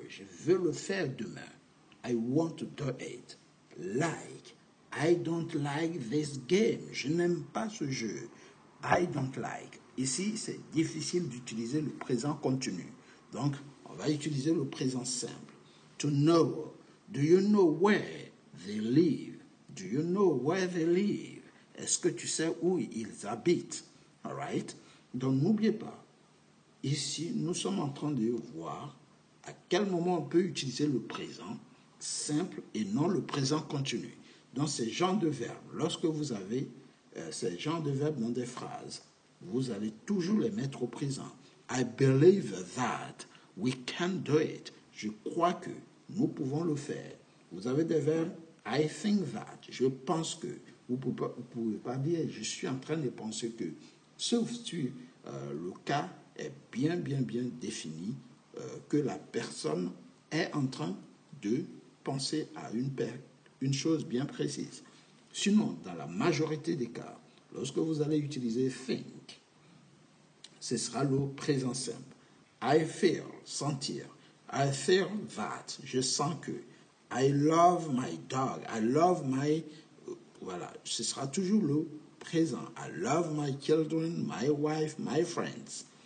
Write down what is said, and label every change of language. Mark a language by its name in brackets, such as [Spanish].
[French] Je veux le faire demain. [English] I want to do it. Like. I don't like this game. [French] Je n'aime pas ce jeu. [English] I don't like. [French] Ici, c'est difficile d'utiliser le présent continu. Donc, on va utiliser le présent simple. [English] To know. Do you know where they live? Do you know where they live? [French] Est-ce que tu sais où ils habitent? [English] All right? [French] Donc, n'oubliez pas, ici, nous sommes en train de voir à quel moment on peut utiliser le présent simple et non le présent continu. Dans ces genres de verbes, lorsque vous avez ces genres de verbes dans des phrases, vous allez toujours les mettre au présent. [English] I believe that we can do it. [French] Je crois que nous pouvons le faire. Vous avez des verbes [English] I think that. [French] Je pense que. Vous ne pouvez pas dire je suis en train de penser que. Sauf si le cas est bien défini, que la personne est en train de penser à une chose bien précise. Sinon, dans la majorité des cas, lorsque vous allez utiliser think, ce sera le présent simple. [English] I feel, sentir. I feel that, [French] je sens que. [English] I love my dog. I love my... [French] Voilà, ce sera toujours le présent. [English] I love my children, my wife, my friends.